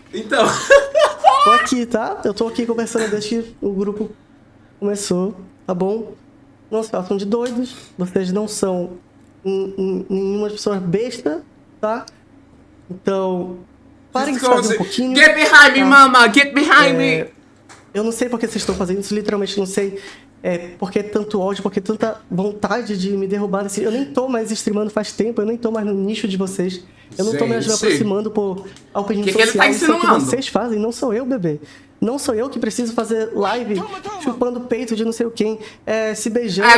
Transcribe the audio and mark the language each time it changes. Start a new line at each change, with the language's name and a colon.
Portuguese: Então. Tô aqui, tá? Eu tô aqui conversando desde que o grupo começou, tá bom? Não se façam de doidos. Vocês não são nenhuma pessoa besta, tá? Então, parem de fazer um pouquinho.
English: Get behind me, mama! Get behind me!
Portuguese: Eu não sei por que vocês estão fazendo isso, literalmente não sei. Por que tanto ódio, por que tanta vontade de me derrubar desse... Eu nem tô mais streamando faz tempo, eu nem tô mais no nicho de vocês. Eu não tô mais me aproximando por opinião social. Ele tá Isso é o que insinuando? vocês fazem, não sou eu, bebê. Não sou eu que preciso fazer live chupando peito de não sei quem, se beijando.